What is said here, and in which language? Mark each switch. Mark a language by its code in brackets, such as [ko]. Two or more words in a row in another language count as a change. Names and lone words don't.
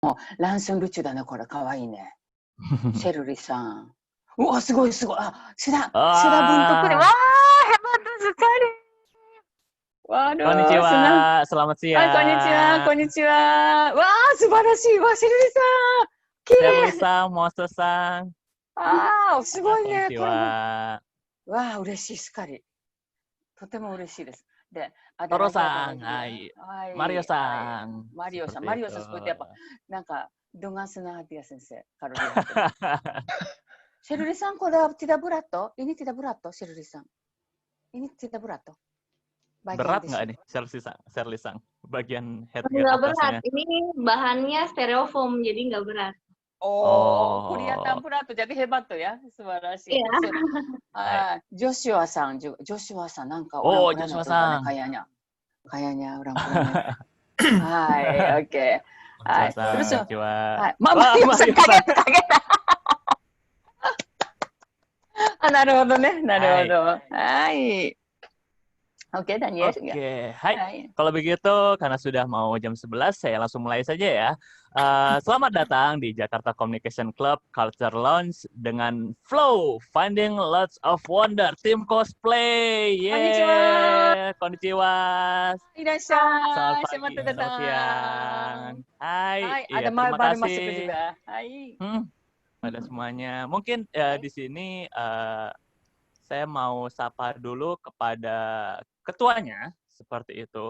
[ja] ランスンルチュだね、これ。かわいいね。シェルリさん。うわ、すごいすごい。 [id] あ、sudah buntuk nih. Wah, Wah, hebat sekali. Waduh, senang. konnichiwa, selamat [ja] Konnichiwa, [id] siang. [ja] konnichiwa. Wah, subarashi. Wah, Shirley さん。綺麗。 Sherly-san, Monster-san. ああ、すごいね。これも。 Konnichiwa. わあ、嬉しい、すっかり。とても嬉しいです。 [id] で、ada lagi apa Toro-san, lagi ya? [ja] hai. Hai, hai. Mario-san. Mario さん、 [id] Seperti [ja] マリオ [id] itu. さん、seperti apa? なんか、dengan senang hati ya, Sensei. Kalau lihat ini. Shirley さん, kalau tidak berat toh? Ini tidak berat toh, Shirley さん. Ini tidak berat toh? Bagian Berat di nggak sini. nih, Sherly-san? Bagian headgear Nggak berat. atasnya. Ini bahannya styrofoam, jadi nggak berat. Oh, kelihatan Oh, berat tuh. Jadi hebat tuh ya. Subarashi. Iya. Joshua さん juga. Joshua さん、なんか oh, orang Koreanya tuh kan, Joshua-san. kayaknya. Kayaknya orang Koreanya. Hai, oke. Hai. Joshua-san, Terus, [ja] konnichiwa. [id] hai. Wah, Mario さん、 Mario-san. kaget, kaget. [ja] なるほどね。なるほど。はい。Oke, Daniel. [id] Oke, hai. Hai. Kalau begitu, karena sudah mau jam 11, saya langsung mulai saja ya. Selamat datang di Jakarta Communication Club Culture Lounge dengan Flow, Finding Lots of Wonder, tim cosplay. Yeay! Konnichiwa. Selamat pagi, Selamat selamat datang. siang. Hai, Hai, iya, ada terima baru masuk kasih. juga. Hai. Pada semuanya. Mungkin di sini saya mau sapa dulu kepada ketuanya, seperti itu.